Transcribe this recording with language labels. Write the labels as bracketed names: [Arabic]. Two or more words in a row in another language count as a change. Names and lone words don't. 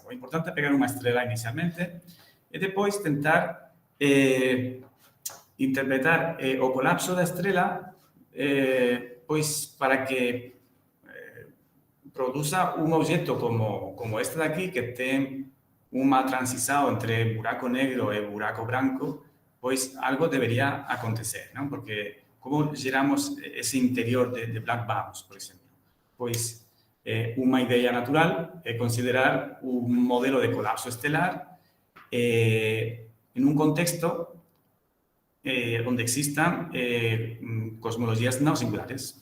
[Portuguese] O importante é pegar uma estrela inicialmente e depois tentar interpretar o colapso da estrela pois para que produza um objeto como este daqui, que tem uma transição entre buraco negro e buraco branco pois algo [Galician] debería acontecer, non? Porque como geramos ese interior de [English] black bounce, [Galician] por exemplo? Pois unha idea natural é considerar un modelo de colapso estelar en un contexto onde existan cosmologías non singulares.